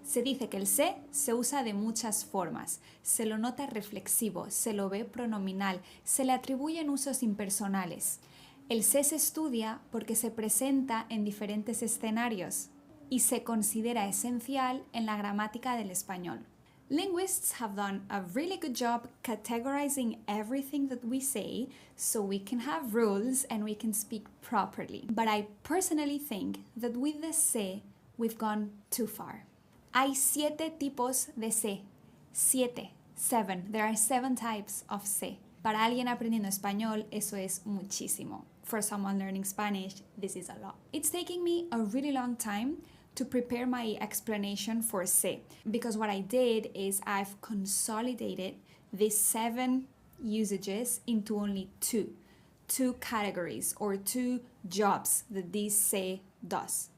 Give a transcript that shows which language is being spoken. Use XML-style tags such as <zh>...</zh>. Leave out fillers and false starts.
<es>Se dice que el se usa de muchas formas. Se lo nota reflexivo, se lo ve pronominal, se le atribuyen usos impersonales. El se estudia porque se presenta en diferentes escenarios y se considera esencial en la gramática del español.</es> <en>Linguists have done a really good job categorizing everything that we say so we can have rules and we can speak properly. But I personally think that with the se, we've gone too far.</en> <es>Hay 7 tipos de se. 7.</es> <en>There are 7 types of se.</en> <es>Para alguien aprendiendo español, eso es muchísimo.</es> <en>For someone learning Spanish, this is a lot. It's taking me a really long time to prepare my explanation for se, because what I did is I've consolidated these 7 usages into only 2 categories or 2 jobs that this se does.</en>